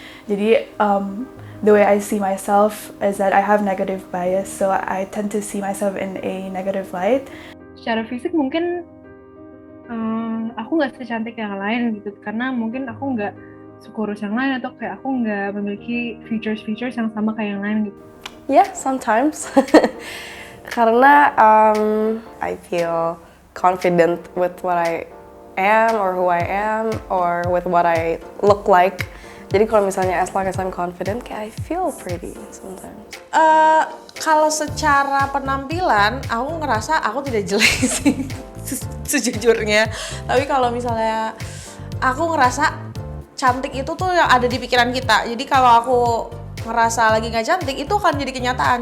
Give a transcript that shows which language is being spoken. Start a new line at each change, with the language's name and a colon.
English: Jadi the way I see myself is that I have negative bias, so I tend to see myself in a negative light.
Indonesian: Secara fisik mungkin aku nggak secantik yang lain gitu, karena mungkin aku nggak sekurus yang lain, atau kayak aku nggak memiliki features yang sama kayak yang lain gitu.
English: Yeah, sometimes. Karena I feel confident with what I am or who I am or with what I look like.
Indonesian: Jadi kalau misalnya
English: as long as I'm confident, kayak I feel pretty sometimes.
Indonesian: Kalau secara penampilan, aku ngerasa aku tidak jelek sih, sejujurnya. Tapi kalau misalnya aku ngerasa cantik itu tuh yang ada di pikiran kita. Jadi kalau aku ngerasa lagi nggak cantik, itu akan jadi kenyataan.